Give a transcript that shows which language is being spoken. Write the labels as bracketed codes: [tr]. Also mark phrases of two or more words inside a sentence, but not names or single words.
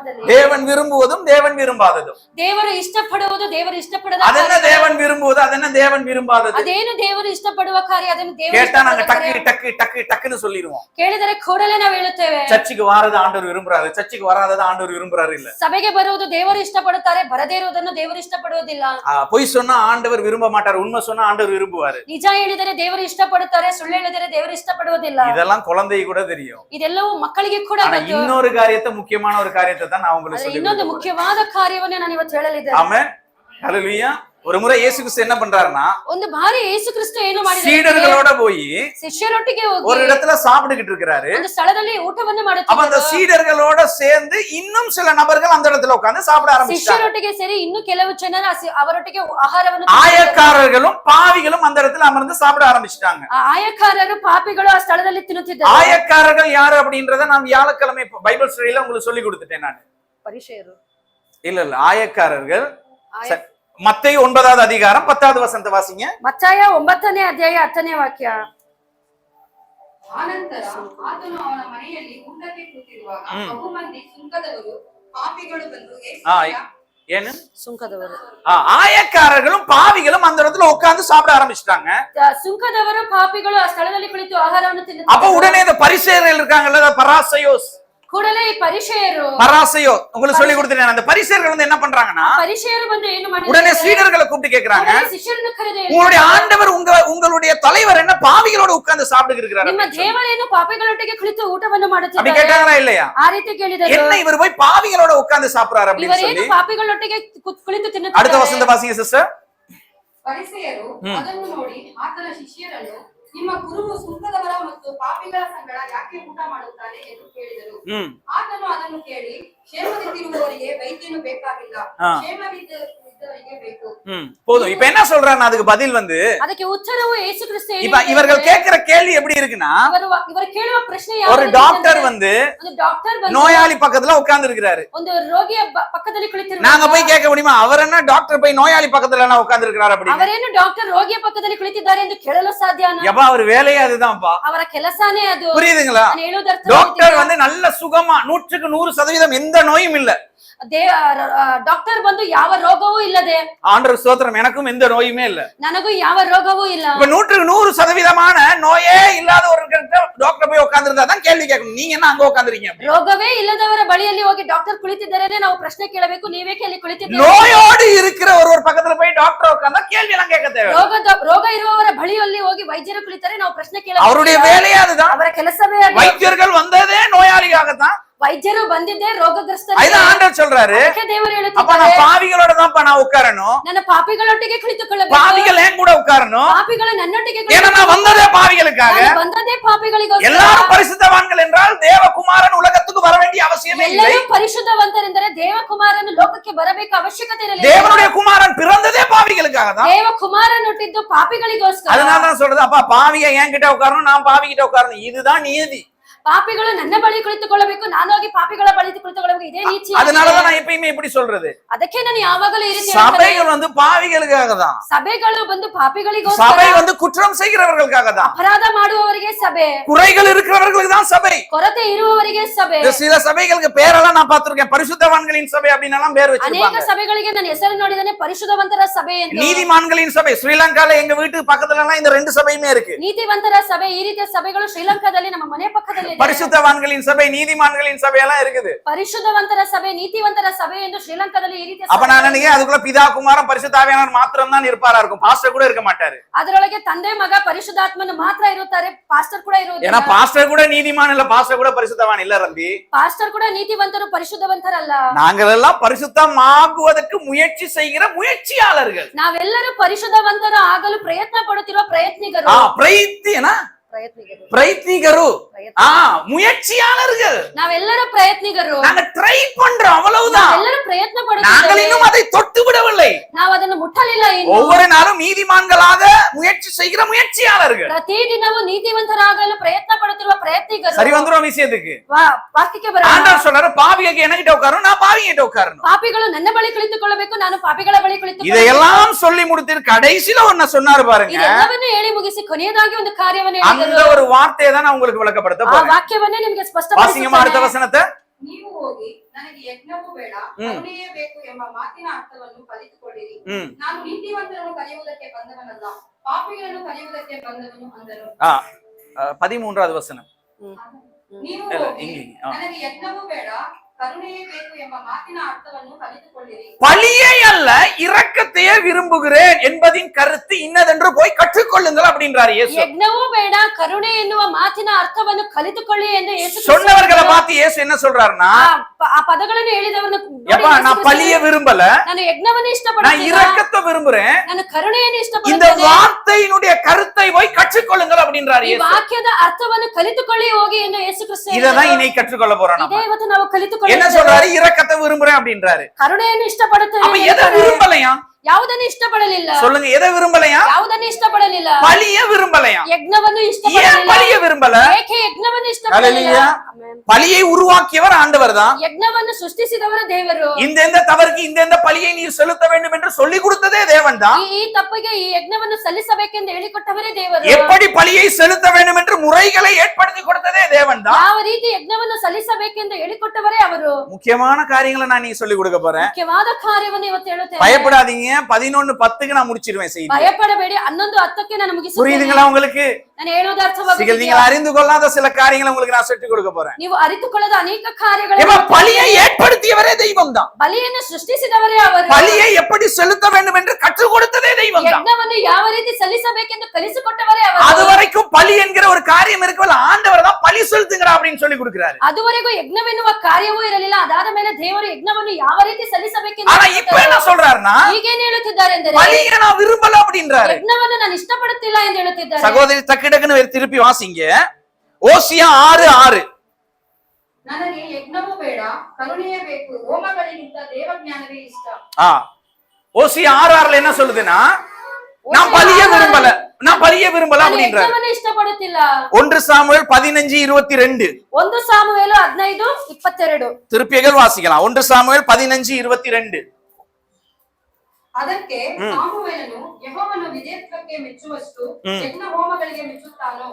[ta] தேவன் விரும்புவதும் தேவன் விரும்பாததும். [kn] ದೇವರು ಇಷ್ಟಪಡುವುದು ದೇವರು ಇಷ್ಟಪಡದ [ta] ಅದನ್ನ தேவன் விரும்புவது ಅದನ್ನ தேவன் விரும்பாதது. [kn] ಅದೇನು ದೇವರು ಇಷ್ಟಪಡುವ ಕಾರ್ಯ ಅದನ್ನು ದೇವರು [ta] கேட்டா நாங்க டக்கு டக்கு டக்கு டக்குன்னு சொல்லிடுவோம். [kn] ಕೇಳಿದರೆ ಕೂಡಲೇ ನಾವು ಹೇಳುತ್ತೇವೆ. [ta] சர்ச்சுக்கு வரது ஆண்டவர் விரும்புறாரு, சர்ச்சுக்கு வராதது ஆண்டவர் விரும்புறாரு இல்ல. [kn] ಸಭೆಗೆ ಬರುವುದು ದೇವರು ಇಷ್ಟಪಡುತ್ತಾರೆ, ಬರದೇ ಇರುವುದನ್ನು ದೇವರು ಇಷ್ಟಪಡುವುದಿಲ್ಲ. [ta] பொய் சொன்னா ஆண்டவர் விரும்ப மாட்டார், உண்மை சொன்னா ஆண்டவர் விரும்புவாரு. [kn] ನಿಜ ಹೇಳಿದರೆ ದೇವರು ಇಷ್ಟಪಡುತ್ತಾರೆ, ಸುಳ್ಳು ಹೇಳಿದರೆ ದೇವರು ಇಷ್ಟಪಡುವುದಿಲ್ಲ. [ta] இதெல்லாம் குழந்தை கூட தெரியும். [kn] ಇದೆಲ್ಲವೂ ಮಕ್ಕಳಿಗೆ ಕೂಡ ಗೊತ್ತು. [ta] இன்னொரு காரியத்தை, முக்கியமான ஒரு காரியத்தை தான் நான் உங்களுக்கு சொல்றேன். [kn] ಇನ್ನೊಂದು ಮುಖ್ಯವಾದ ಕಾರ್ಯವನ್ನು ನಾನು ಇವತ್ತು ಹೇಳಲಿದ್ದೇನೆ. [ta] ஆமென், ஹல்லேலூயா. ஒரு முறை இயேசு கிறிஸ்து என்ன பண்றாருன்னா, [kn] ಒಂದು ಬಾರಿ ಯೇಸು ಕ್ರಿಸ್ತ ಏನು ಮಾಡಿದ್ರು, [ta] சீடர்களோட போய் [kn] ಶಿಷ್ಯರೊಟ್ಟಿಗೆ ಹೋಗಿ [ta] ஒரு இடத்துல சாப்பிட்டுக்கிட்டு இருக்காரு. [kn] ಒಂದು ಸ್ಥಳದಲ್ಲಿ ಊಟವನ್ನು [ta] அப்ப [kn] ಮಾಡುತ್ತಿದ್ದರು. [ta] அந்த சீடர்களோட சேர்ந்து இன்னும் சில நபர்கள் அந்த இடத்துல உட்கார்ந்து சாப்பிட ஆரம்பிச்சாங்க. [kn] ಶಿಷ್ಯರೊಟ್ಟಿಗೆ ಸೇರಿ ಇನ್ನು ಕೆಲವು ಜನರು ಅವರೊಟ್ಟಿಗೆ ಆಹಾರವನ್ನು [ta] ஆயக்காரர்களும் பாவிகளும் அந்த இடத்துல அமர்ந்து சாப்பிட ஆரம்பிச்சிட்டாங்க. [kn] ಆಯಕಾರರು ಪಾಪಿಗಳು ಆ ಸ್ಥಳದಲ್ಲಿ ತಿನ್ನುತ್ತಿದ್ದರು. [ta] ஆயக்காரர்கள் யாரு அப்படின்றத நான் வியாழக்கிழமை பைபிள் ஸ்டடியில உங்களுக்கு சொல்லி கொடுத்துட்டேன். நான் [kn] ಪರಿಸೇಯರು [ta] இல்ல ஆயக்காரர்கள். மத்தேயு 9வது அதிகாரம் 10வது வசனத்தை வாசிங்க. [kn] ಮತ್ತಾಯ 9ನೇ ಅಧ್ಯಾಯ 10ನೇ ವಾಕ್ಯ. ಆನಂತರ ಆತನು ಅವನ ಮನೆಯಲ್ಲಿ ಊಟಕ್ಕೆ ಕೂತಿರುವಾಗ ಬಹುಮಂದಿ ಸುಂಕದವರು ಪಾಪಿಗಳು ಬಂದು ಏನು ಸುಂಕದವರು [ta] ஆயக்காரர்களும் பாவிகளும் அந்த இடத்துல உட்கார்ந்து சாப்பிட ஆரம்பிச்சிட்டாங்க. [kn] ಸುಂಕದವರು ಪಾಪಿಗಳು ಆ ಸ್ಥಳದಲ್ಲಿ ಕುಳಿತು ಆಹಾರವನ್ನು ತಿನ್ನುತ್ತಿದ್ದರು. [ta] அப்ப உடனே இந்த பரிசேயர்கள் இருக்காங்கல்ல, பராசையோஸ், [kn] ಕೂಡಲೇ ಈ ಪರಿಸೇಯರು, [ta] பராசையோ உங்களுக்கு சொல்லி கொடுத்துட்டேன். அந்த பரிசேயர்கள் வந்து என்ன பண்றாங்கன்னா, [kn] ಪರಿಸೇಯರು ಬಂದು ಏನು ಮಾಡಿದ್ರು, [ta] உடனே சீடர்களை கூப்பிட்டு கேக்குறாங்க, [kn] ಶಿಷ್ಯರನ್ನು ಕರೆದು [ta] உங்களுடைய ஆண்டவர் உங்களுடைய தலைவர் என்ன பாவிகளோட உட்கார்ந்து சாப்பிட்டு இருக்கிறாரு, [kn] ನಿಮ್ಮ ದೇವರೇನು ಪಾಪಿಗಳೊಟ್ಟಿಗೆ ಕುಳಿತು ಊಟವನ್ನು [ta] அப்படி [kn] ಮಾಡುತ್ತಿದ್ದಾರೆ [ta] கேட்டாங்களா இல்லையா? [kn] ಆ ರೀತಿ ಕೇಳಿದರು. [ta] என்ன இவர் போய் பாவிகளோட உட்கார்ந்து சாப்பிடுறாரு அப்படின்னு [kn] ಇವರೇನು [ta] சொல்லி [kn] ಪಾಪಿಗಳೊಟ್ಟಿಗೆ ಕುಳಿತು [ta] அடுத்த [kn] ತಿನ್ನುತ್ತಿದ್ದಾರೆ. [ta] வசந்த வாசிங்க சிஸ்டர். [kn] ಪರಿಸೇಯರು ಅದನ್ನು ನೋಡಿ ಆತನ ಶಿಷ್ಯರನ್ನು, ನಿಮ್ಮ ಗುರುವು ಸುಂಕದವರ ಮತ್ತು ಪಾಪಿಗಳ ಸಂಗಡ ಯಾಕೆ ಊಟ ಮಾಡುತ್ತಾನೆ ಎಂದು ಕೇಳಿದರು. ಆತನು ಅದನ್ನು ಕೇಳಿ, ಕ್ಷೇಮದಿಂದಿರುವವರಿಗೆ ವೈದ್ಯನು ಬೇಕಾಗಿಲ್ಲ, ಕ್ಷೇಮವಿದ್ದವರಿಗೆ ಬೇಕು. [ta] போதும். இப்ப என்ன சொல்றாங்க, அதுக்கு பதில் வந்து, [kn] ಅದಕ್ಕೆ ಉತ್ತರವು ಯೇಸು ಕ್ರಿಸ್ತ [ta] இப்ப இவர்கள் கேக்குற கேள்வி எப்படி இருக்குன்னா, [kn] ಇವರು ಕೇಳುವ ಪ್ರಶ್ನೆ [ta] ஒரு டாக்டர் வந்து [kn] ಒಂದು ಡಾಕ್ಟರ್ ಬಂದು [ta] நோயாளி பக்கத்துல உட்கார்ந்து இருக்கிறாரு. [kn] ಒಂದು ರೋಗಿಯ ಪಕ್ಕದಲ್ಲಿ ಕುಳಿತಿರುವಾಗ [ta] நாங்க போய் கேட்க முடியுமா, அவர் என்ன டாக்டர் போய் நோயாளி பக்கத்துல எல்லாம் உட்கார்ந்து இருக்கிறாரு அப்படின்னு? [kn] ಅವರೇನು ಡಾಕ್ಟರ್ ರೋಗಿಯ ಪಕ್ಕದಲ್ಲಿ ಕುಳಿತಿದ್ದಾರೆ ಎಂದು ಕೇಳಲು ಸಾಧ್ಯನಾ? [ta] எப்பா அவர் வேலையே அதுதான்ப்பா. [kn] ಅವರ ಕೆಲಸನೇ ಅದು. [ta] புரியுதுங்களா? [kn] ನಾನು ಹೇಳುವುದು ಅರ್ಥ [ta] டாக்டர் வந்து நல்ல சுகமா 100% எந்த நோயும் இல்ல. [kn] ಡಾಕ್ಟರ್ ಬಂದು ಯಾವ ರೋಗವೂ ಇಲ್ಲದೆ, [ta] ஆண்டவர் ஸ்தோத்திரம், எனக்கும் எந்த நோயுமே இல்ல, [kn] ನನಗೂ ಯಾವ ರೋಗವೂ ಇಲ್ಲ. [ta] இப்ப 100% நோயே இல்லாத ஒரு டாக்டர் போய் உட்கார்ந்து இருந்தா தான் கேள்வி கேட்கணும். நீங்க என்ன அங்க உட்கார்ந்துருக்கீங்க? [kn] ರೋಗವೇ ಇಲ್ಲದವರ ಬಳಿಯಲ್ಲಿ ಹೋಗಿ ಡಾಕ್ಟರ್ ಕುಳಿತಿದ್ದಾರೆ ನಾವು ಪ್ರಶ್ನೆ ಕೇಳಬೇಕು, ನೀವೇ ಕೇಳಿ ಕುಳಿತಿದ್ದೀರಿ. [ta] நோயோடு இருக்கிற ஒரு பக்கத்துல போய் டாக்டர் உட்கார்ந்தா கேள்வி எல்லாம் கேட்க தேவை. [kn] ರೋಗ ಇರುವವರ ಬಳಿಯಲ್ಲಿ ಹೋಗಿ ವೈದ್ಯರು ಕುಳಿತರೆ ನಾವು ಪ್ರಶ್ನೆ ಕೇಳಬೇಕು. [ta] அவருடைய வேலையே அதுதான். [kn] ಅವರ ಕೆಲಸವೇ ಅದು. [ta] வைத்தியர்கள் வந்ததே நோயாளியாகத்தான். [kn] ವೈದ್ಯರು ಬಂದಿದ್ದೇ ರೋಗಗ್ರಸ್ತ. [ta] ஆண்டவர் சொல்றாரு, [kn] ದೇವರು [ta] அப்ப [kn] ಹೇಳುತ್ತಾರೆ, [ta] நான் பாவிகளோட தான் நான் உட்காரணும், [kn] ನನ್ನ ಪಾಪಿಗಳೊಟ್ಟಿಗೆ ಕುಳಿತುಕೊಳ್ಳಬೇಕು, [ta] பாவிகள் என் கூட உட்காரணும், [kn] ಪಾಪಿಗಳು ನನ್ನೊಟ್ಟಿಗೆ [ta] ஏன்னா நான் வந்ததே பாவிகளுக்காக. [kn] ಬಂದದೇ ಪಾಪಿಗಳಿಗೋಸ್ಕರ. [ta] எல்லாரும் பரிசுத்தவான்கள் என்றால் தேவகுமாரன் உலகத்துக்கு வர வேண்டிய அவசியமே இல்லை. [kn] ಎಲ್ಲರೂ ಪರಿಶುದ್ಧವಂತರೆಂದರೆ ದೇವಕುಮಾರನು ಲೋಕಕ್ಕೆ ಬರಬೇಕು ಅವಶ್ಯಕತೆ ಇರಲಿಲ್ಲ. [ta] தேவனுடைய குமாரன் பிறந்ததே பாவிகளுக்காக தான். [kn] ದೇವಕುಮಾರನು ಹುಟ್ಟಿದ್ದು ಪಾಪಿಗಳಿಗೋಸ್ಕರ. [ta] அதனால தான் சொல்றது, அப்பா பாவிக என்கிட்ட உட்காரணும், நான் பாவி கிட்ட உட்காரணும், இதுதான் நியதி. [kn] ಪಾಪಿಗಳು ನನ್ನ ಬಳಿ ಕುಳಿತುಕೊಳ್ಳಬೇಕು, ನಾನು ಹೋಗಿ ಪಾಪಿಗಳ ಬಳಿ ಕುಳಿತುಕೊಳ್ಳಬೇಕು, ಇದೇ ನೀತಿ. [ta] அதனாலதான் நான் எப்பயுமே இப்படி சொல்றது. [kn] ಅದಕ್ಕೆ ನಾನು ಯಾವಾಗಲೂ ಈ ರೀತಿ [ta] சபைகள் வந்து பாவிகளுக்காக தான். [kn] ಸಭೆಗಳು ಬಂದು ಪಾಪಿಗಳಿಗೋಸ್ಕರ. [ta] சபை வந்து குற்றம் செய்கிறவர்களுக்காக தான். [kn] ಅಪರಾಧ ಮಾಡುವವರಿಗೆ ಸಭೆ. [ta] குறைகள் இருக்கிறவர்களுக்கு தான் சபை. [kn] ಕೊರತೆ ಇರುವವರಿಗೆ ಸಭೆ. [ta] சில சபைகளுக்கு பேரெல்லாம் நான் பார்த்திருக்கேன், பரிசுத்தவான்களின் சபை அப்படின்னு எல்லாம் பேர் வச்சிருப்பாங்க. [kn] ಅನೇಕ ಸಭೆಗಳಿಗೆ ನಾನು ಹೆಸರು ನೋಡಿದ್ದೇನೆ, ಪರಿಶುದ್ಧವಂತರ ಸಭೆ ಎಂದು. [ta] நீதிமான்களின் சபை ஸ்ரீலங்கால எங்க வீட்டு பக்கத்துல எல்லாம் இந்த ரெண்டு சபையுமே இருக்கு. [kn] ನೀತಿವಂತರ ಸಭೆ, ಈ ರೀತಿಯ ಸಭೆಗಳು ಶ್ರೀಲಂಕಾದಲ್ಲಿ ನಮ್ಮ ಮನೆ ಪಕ್ಕದಲ್ಲಿ ಇದೆ. [ta] பரிசுத்தவான்களின் சபை, நீதிமான்களின் சபை எல்லாம் இருக்குது. [kn] ಪರಿಶುದ್ಧವಂತರ ಸಭೆ, ನೀತಿವಂತರ ಸಭೆ ಎಂದು ಶ್ರೀಲಂಕಾದಲ್ಲಿ ಈ ರೀತಿಯ. [ta] அப்ப நான் நினைக்கிறேன் அதுக்குள்ள பிதா குமாரன் பரிசுத்த ஆவியானவர் மாத்திரம் தான் இருப்பாரா இருக்கும், பாஸ்டர் கூட இருக்க மாட்டாரு. [kn] ಅದರೊಳಗೆ ತಂದೆ ಮಗ ಪರಿಶುದ್ಧಾತ್ಮನು ಮಾತ್ರ ಇರುತ್ತಾರೆ, ಪಾಸ್ಟರ್ ಕೂಡ ಇರುವುದಿಲ್ಲ. [ta] ஏன்னா பாஸ்டர் கூட நீதிமான் இல்ல, பாஸ்டர் கூட பரிசுத்தவான் இல்ல ரம்பி. [kn] ಪಾಸ್ಟರ್ ಕೂಡ ನೀತಿವಂತರು ಪರಿಶುದ್ಧವಂತರಲ್ಲ. [ta] நாங்கள் எல்லாம் பரிசுத்தமாகுவதற்கு முயற்சி செய்கிற முயற்சியாளர்கள். [kn] ನಾವೆಲ್ಲರೂ ಪರಿಶುದ್ಧವಂತರು ಆಗಲು ಪ್ರಯತ್ನ ಪಡುತ್ತಿರುವ ಪ್ರಯತ್ನಿಗರು. [ta] பிரயத்னிகரு முயற்சியாளர்கள். [kn] நாவெல்லರೂ ಪ್ರಯತ್ನಿಗರು. [ta] நாங்க ட்ரை பண்றோம், அவ்வளவுதான். [kn] ಎಲ್ಲರೂ ಪ್ರಯತ್ನ ಪಡುತ್ತಿದ್ದೇವೆ, [ta] நாங்கள் இன்னும் அதை தொட்டு விடவில்லை. [kn] ನಾವು ಅದನ್ನು ಮುಟ್ಟಲಿಲ್ಲ ಇನ್ನು. [ta] ஒவ்வொரு நாளும் நீதிமான்களாக முயற்சி செய்கிற முயற்சியாளர்கள். [kn] ಪ್ರತಿದಿನವೂ ನೀತಿವಂತರಾಗಲು ಪ್ರಯತ್ನ ಪಡುತ್ತಿರುವ ಪ್ರಯತ್ನಿಗರು. [ta] சரி வந்துரும் விஷயத்துக்கு. [kn] ವಾಕ್ಯಕ್ಕೆ ಬರೋಣ. [ta] ஆண்டவர் சொல்றாரு, பாவிகளுக்கு என்கிட்ட உட்காரணும், நான் பாவிகிட்ட உட்காரணும். [kn] ಪಾಪಿಗಳು ನನ್ನ ಬಳಿ ಕುಳಿತುಕೊಳ್ಳಬೇಕು, ನಾನು ಪಾಪಿಗಳ ಬಳಿ ಕುಳಿತುಕೊಳ್ಳಬೇಕು. [ta] இதையெல்லாம் சொல்லி முடித்து கடைசில ஒன்னு சொன்னாரு பாருங்க. [kn] ಇದೆಲ್ಲವನ್ನೂ ಹೇಳಿ ಮುಗಿಸಿ ಕೊನೆಯದಾಗಿ ಒಂದು ಕಾರ್ಯವನ್ನು ಹೇಳಿದರು. [ta] அந்த ஒரு வார்த்தையை தான் நான் உங்களுக்கு விளக்கப்படுத்த போறேன். [kn] ಆ ವಾಕ್ಯವನ್ನೇ ನಿಮಗೆ ಸ್ಪಷ್ಟಪಡಿಸುತ್ತೇನೆ. [ta] வாசிங்கம்மா அடுத்த வசனத்தை. [kn] ನೀವು ಹೋಗಿ ನನಗೆ ಯಜ್ಞವೂ ಬೇಡ ಕರುಣೆಯೇ ಬೇಕು ಎಂಬ ಮಾತಿನ ಅರ್ಥವನ್ನು ಕಲಿತುಕೊಳ್ಳಿರಿ. ನಾನು ನೀತಿವಂತರನ್ನು ಕರೆಯುವುದಕ್ಕೆ ಬಂದವನಲ್ಲ, ಪಾಪಿಗಳನ್ನು ಕರೆಯುವುದಕ್ಕೆ ಬಂದವನು ಅಂದನು. [ta] 13வது வசனம். [kn] ನೀವು ಹೋಗಿ ನನಗೆ ಯಜ್ಞವೂ ಬೇಡ கருணையே ಬೇಕು ಎಂಬ ಮಾತಿನ ಅರ್ಥವನ್ನು ಕಲಿತುಕೊಳ್ಳಿರಿ. [ta] பலியை அல்ல இரக்கத்தையே விரும்புகிறேன் என்பதின் கருத்து இன்னதென்று போய் கற்றுக்கொள்ளுங்கள் அப்படின்றார் இயேசு. [kn] ಯಜ್ಞವೂ ಬೇಡ ಕರುಣೆ ಎನ್ನುವ ಮಾತಿನ ಅರ್ಥವನ್ನು ಕಲಿತುಕೊಳ್ಳಿ ಎಂದು ಯೇಸು [ta] சொன்னவர்களை பார்த்து இயேசு என்ன சொல்றாருன்னா, [kn] ಆ ಪದಗಳನ್ನು ಹೇಳಿದವರನ್ನು [ta] ಯಪ್ಪಾ நான் பலியை விரும்பல, [kn] ನಾನು ಯಜ್ಞವನ್ನು ಇಷ್ಟಪಡುತ್ತೇನೆ, [ta] நான் இரக்கத்தை விரும்புறேன், [kn] ನಾನು ಕರುಣೆಯನ್ನು ಇಷ್ಟಪಡುತ್ತೇನೆ. [ta] இந்த வார்த்தையினுடைய கருத்தை போய் கற்றுக்கொள்ளுங்கள் அப்படின்றார் இயேசு. [kn] ಈ ವಾಕ್ಯದ ಅರ್ಥವನ್ನು ಕಲಿತುಕೊಳ್ಳಿ ಹೋಗಿ ಎಂದು ಯೇಸು ಕ್ರಿಸ್ತ [ta] இததான் இன்னை கற்றுக்கொள்ள போறோம். [kn] ಇದೇ ಇವತ್ತು ನಾವು ಕಲಿತುಕೊಳ್ಳ [ta] என்ன சொல்றாரு? இரக்கத்தை விரும்புறேன் அப்படின்றாரு. [kn] ಕರುಣೆಯನ್ನು ಇಷ್ಟಪಡುತ್ತೇನೆ. [ta] அப்ப எதை விரும்பலையா? [kn] ಯಾವುದನ್ನು ಇಷ್ಟಪಡಲಿಲ್ಲ. [ta] சொல்லுங்க, எதை விரும்பலையா? [kn] ಯಾವುದನ್ನು ಇಷ್ಟಪಡಲಿಲ್ಲ. [ta] பலியை விரும்பலையா? [kn] ಯಜ್ಞವನ್ನು ಇಷ್ಟಪಡಲಿಲ್ಲ. [ta] ஏன் பலியை விரும்பல? [kn] ಏಕೆ ಯಜ್ಞವನ್ನು ಇಷ್ಟಪಡಲಿಲ್ಲ? [ta] பலியை உருவாக்கியவர் ஆண்டவர் தான். [kn] ಯಜ್ಞವನ್ನು ಸೃಷ್ಟಿಸಿದವರು ದೇವರು. [ta] இந்த தவறுக்கு இந்த பலியை நீ செலுத்த வேண்டும் என்று சொல்லி கொடுத்ததே தேவன் தான். [kn] ಈ ತಪ್ಪಿಗೆ ಈ ಯಜ್ಞವನ್ನು ಸಲ್ಲಿಸಬೇಕೆಂದು ಹೇಳಿಕೊಟ್ಟವರೇ ದೇವರು. [ta] எப்படி பலியை செலுத்த வேண்டும் என்று முறைகளை ஏற்படுத்தி கொடுத்ததே தேவன் தான். [kn] ಯಾವ ರೀತಿ ಯಜ್ಞವನ್ನು ಸಲ್ಲಿಸಬೇಕೆಂದು ಹೇಳಿಕೊಟ್ಟವರೇ ಅವರು. [ta] முக்கியமான காரியங்களை நான் நீங்க சொல்லி கொடுக்க போறேன். [kn] ಮುಖ್ಯವಾದ ಕಾರ್ಯವನ್ನು ಇವತ್ತು ಹೇಳುತ್ತೇನೆ. [ta] பயப்படாதீங்க, 11:10க்கு நான் முடிச்சிடுவேன் செய்தி. [kn] பயப்படಬೇಡಿ, 11:10ಕ್ಕೆ ನಾನು ಮುಗಿಸುತ್ತೇನೆ. [ta] புரியுதுங்களா உங்களுக்கு? [kn] ನಾನು ಹೇಳೋದು ಅರ್ಥವಾಗುತ್ತಿದೆಯಾ? [ta] நீங்கள் அறிந்து கொள்ளாத சில காரியங்களை உங்களுக்கு நான் சொல்லிக் கொடுக்க போறேன். [kn] ನೀವು ಅರಿತುಕೊಳ್ಳದ ಅನೇಕ ಕಾರ್ಯಗಳನ್ನು. [ta] பலியை ஏற்படுத்தியவரே தெய்வம் தான். [kn] ಬಲಿಯನ್ನು ಸೃಷ್ಟಿಸಿದವರೇ ಅವರು. [ta] பலியை எப்படி செலுத்த வேண்டும் என்று கற்றுக் கொடுத்ததே தெய்வம் தான். [kn] ಯಜ್ಞವನ್ನು ಯಾವ ರೀತಿ ಸಲ್ಲಿಸಬೇಕೆಂದು ಕಲಿಸಿಕೊಟ್ಟವರೇ ಅವರು. [ta] அதுவரைக்கும் பலி என்கிற ஒரு காரியம் இருக்கவಲ್ಲ, ஆண்டவர் தான் பலி செலுத்துங்கற அப்படின்னு சொல்லி கொடுக்கிறாரு. [kn] ಅದುವರೆಗೂ ಯಜ್ಞವೆನ್ನುವ ಕಾರ್ಯವೂ ಇರಲಿಲ್ಲ. ಅದಾದ ಮೇಲೆ ದೇವರು ಯಜ್ಞವನ್ನು ಯಾವ ರೀತಿ ಸಲ್ಲಿಸಬೇಕೆಂದು. [ta] ஆனா இப்ப என்ன சொல்றாருன்னா, [kn] ಈಗೇನು ಹೇಳುತ್ತಿದ್ದಾರೆ ಎಂದರೆ, [ta] பலியை நான் விரும்பல அப்படின்றாரு. [kn] ಯಜ್ಞವನ್ನು ನಾನು ಇಷ್ಟಪಡುತ್ತಿಲ್ಲ ಎಂದು ಹೇಳುತ್ತಿದ್ದಾರೆ. [ta] சகோதரி டக்குன்னு திருப்பி வாசிங்க. ஓசியா 6:6. [kn] ನನಗೆ ಯಜ್ಞವೂ ಬೇಡ ಕರುಣೆಯೇ ಬೇಕು, ಹೋಮಗಳಿಗಿಂತ ದೇವಜ್ಞಾನವೇ ಇಷ್ಟ. [ta] ஓசியா 6:6ல என்ன சொல்லுதுன்னா, நான் பலியை விரும்பல அப்படின்றாரு. [kn] ಇಷ್ಟಪಡುತ್ತಿಲ್ಲ. [ta] 1 சாமுவேல் 15:22. [kn] 1 ಸಾಮುವೇಲ 15:22. [ta] திருப்பியர்கள் வாசிக்கலாம். 1 சாமுவேல் 15:22. [kn] ಅದಕ್ಕೆ ಸಾಮುವೇಲನು ಯೆಹೋವನು ವಿಧೇಯತ್ವಕ್ಕೆ ಮೆಚ್ಚುವಷ್ಟು ಯಜ್ಞ ಹೋಮಗಳಿಗೆ ಮೆಚ್ಚುತ್ತಾನೋ.